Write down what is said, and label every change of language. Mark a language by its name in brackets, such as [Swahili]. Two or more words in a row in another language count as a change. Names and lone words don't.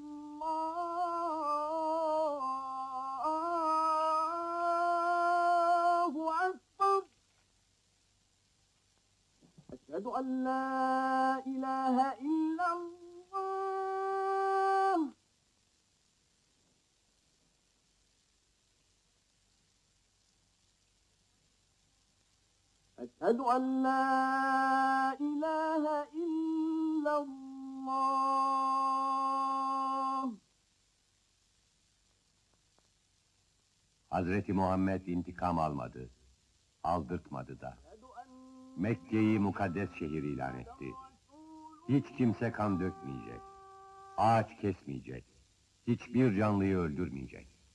[Arabic] الله أكبر! أشهد أن لا إله إلا الله! أشهد أن لا إله إلا الله. [Turkish] Hazreti Muhammed intikam almadı, aldırtmadı da. Mekke'yi mukaddes şehir ilan etti. Hiç kimse kan dökmeyecek, ağaç kesmeyecek, hiçbir canlıyı öldürmeyecek.